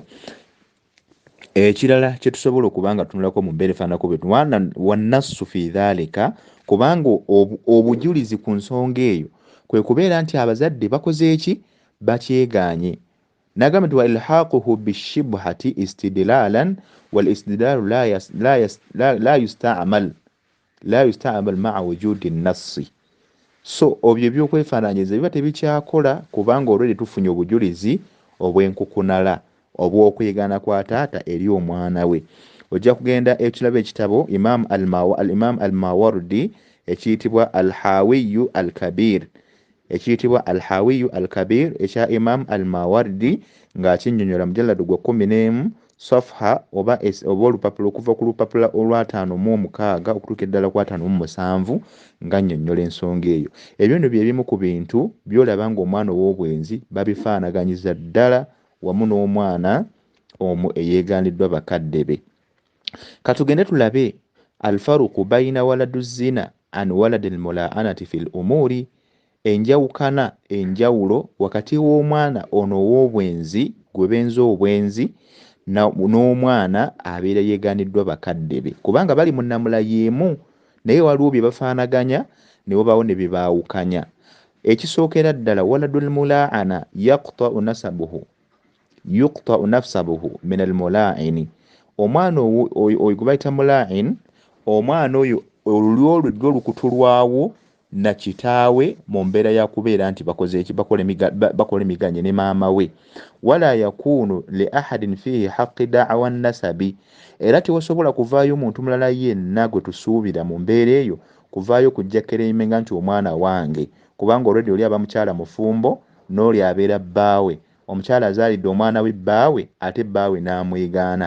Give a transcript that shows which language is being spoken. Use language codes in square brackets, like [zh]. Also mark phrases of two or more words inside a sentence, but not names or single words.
[lg] Ekirala kye tusobola okubanga tunulako mu mbeera efaanako bwe wannassu [ar] في ذلك, [lg] kubanga obujulizi ku nsonga eyo kwe kubeera nti abazadde bakoze eki? Bakyegaanye. Nagamba nti [ar] وإلحاقه بالشبهة استدلالا والاستدلال لا يستعمل مع وجود النص. [lg] So obyo ebyokwefaananyiriza biba tebikyakola kubanga olwedde tufunye obujulizi obw'enkukunala obw'okwegaana kwa taata eri omwana we. Ojja kugenda ekirabo ekitabo Imam al-Mawardi ekiyitibwa al-Hawiyu al-Kabir, ekiyitibwa al-Hawiyu al-Kabir ekya Imam al-Mawardi ng'akinnyonnyola mujalladu gwa 11 safha oba olupapula okuva ku lupapula olwa 5/6 okutuuka eddala kwa 5/7 nga nnyonnyola ensonga eyo. Ebyo nno bye bimu ku bintu by'olaba ng'omwana ow'obwenzi babifaanaganyiza ddala wamu n'omwana eyeegaaniddwa bakadde be. Katugende tulabe [ar] الفارق بين ولد زنا عن ولد الملاعنة في الأمر, [lg] enjawulo wakati w'omwana ono ow'obwenzi gwe benza obwenzi n'omwana abeera yeegaaniddwa bakadde be, kubanga bali mu nnamula y'emu naye waliwo bye bafaanaganya ne wabaawo ne bye baawukanya. Ekisookera ddala [ar] ولد الملاعنة يقطع نسبه من الملاعن. [lg] Omwana oyo gwe bayita mulain, omwana oyo olulyo lwe lwo lukutulwawo na kitaawe mu mbeera ya kubeera nti bakoze eki? Bakola emiganye ne maama we. [ar] ولا يكون لأحد فيه حق دعوى نسب, [lg] era tewasobola kuvaayo omuntu mulala yenna gwe tusuubira mu mbeera eyo kuvaayo kujja keremenga nti omwana wange, kubanga olwedde oli aba mukyala mufumbo n'oli abeera bbaawe. Omukyala azaalidde omwana we bbaawe ate bbaawe n'amwegaana.